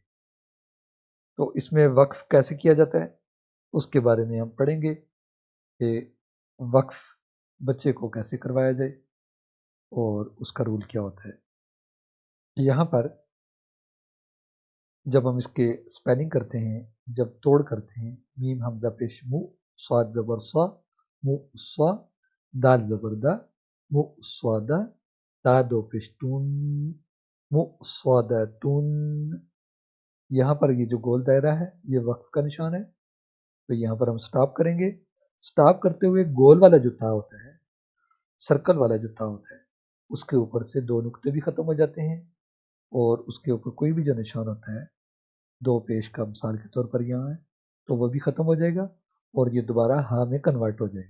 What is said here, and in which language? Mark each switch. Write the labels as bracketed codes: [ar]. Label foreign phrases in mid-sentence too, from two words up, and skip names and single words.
[ur] تو اس میں وقف کیسے کیا جاتا ہے اس کے بارے میں ہم پڑھیں گے کہ وقف بچے کو کیسے کروایا جائے اور اس کا رول کیا ہوتا ہے۔ یہاں پر جب ہم اس کے سپیلنگ کرتے ہیں، جب توڑ کرتے ہیں، میم حمزہ پیش مو، صاد زبر صا، مو صا، دال زبر دا، مو صادا، تا دو پیش تون، مو صادا تون۔ یہاں پر یہ جو گول دائرہ ہے یہ وقف کا نشان ہے۔ تو یہاں پر ہم سٹاپ کریں گے۔ سٹاپ کرتے ہوئے گول والا جو تا ہوتا ہے، سرکل والا جو تا ہوتا ہے، اس کے اوپر سے دو نقطے بھی ختم ہو جاتے ہیں اور اس کے اوپر کوئی بھی جو نشان ہوتا ہے، دو پیش کا مثال کے طور پر یہاں ہے، تو وہ بھی ختم ہو جائے گا اور یہ دوبارہ ہاں میں کنورٹ ہو جائے گا۔